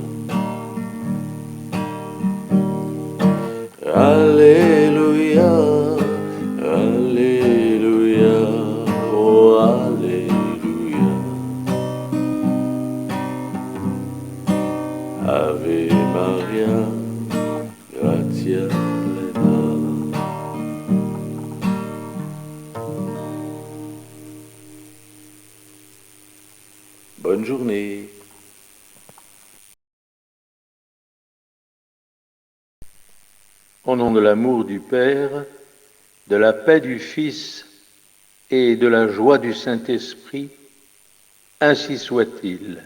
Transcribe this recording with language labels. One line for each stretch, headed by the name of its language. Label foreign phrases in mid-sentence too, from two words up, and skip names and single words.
Latin: Alleluia, Alleluia, oh Alleluia. Ave Maria, gratia plena.
French: Bonne journée. Au nom de l'amour du Père, de la paix du Fils et de la joie du Saint-Esprit, ainsi soit-il.